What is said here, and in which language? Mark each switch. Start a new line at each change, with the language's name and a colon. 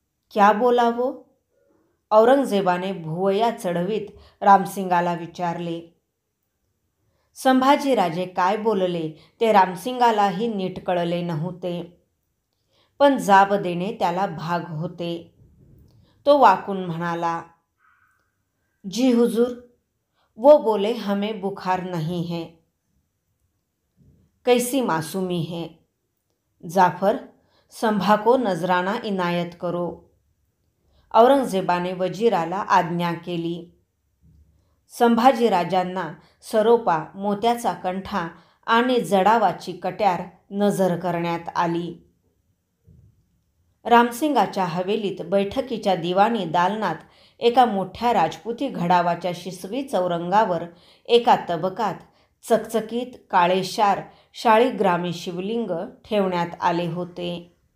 Hindi: क्या बोला वो?
Marathi: औरंगजेबाने भुवया चढवीत रामसिंगाला विचारले. संभाजीराजे काय बोलले ते रामसिंगालाही नीट कळले नव्हते, पण जाब देणे त्याला भाग होते. तो वाकून म्हणाला,
Hindi: जी हुजूर, वो बोले हमें बुखार नहीं है. कैसी मासूमी है. जाफर, संभा को नजराना इनायत करो.
Marathi: औरंगजेबाने वजीराला आज्ञा केली. संभाजीराजांना सरोपा, मोत्याचा कंठा आणि जडावाची कट्यार नजर करण्यात आली. रामसिंगाच्या हवेलीत बैठकीच्या दिवाणी दालनात एका मोठ्या राजपुती घडावाच्या शिसवी चौरंगावर एका तबकात चकचकीत काळेशार शाळीग्रामी शिवलिंग ठेवण्यात आले होते.